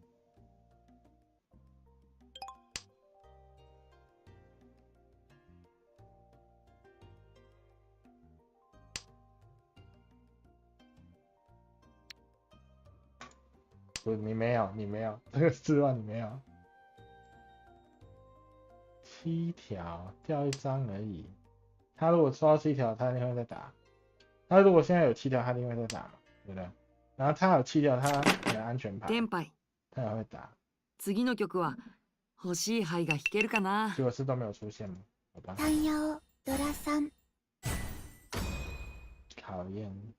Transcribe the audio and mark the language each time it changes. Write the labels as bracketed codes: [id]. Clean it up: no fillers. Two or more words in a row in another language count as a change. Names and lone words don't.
[zh] 不，你没有，这个4万你没有。7条掉1张而已，他如果抽到7条，他一定会再打。他如果现在有7条，他一定会再打嘛，对不对？然后他有7条，他有安全牌，他也会打。 [ja] 次の曲は欲しい牌が弾けるかな。 [zh] 结果是都没有出现嘛，好吧。 [ja] タンヤオドラ3。 [zh] 讨厌。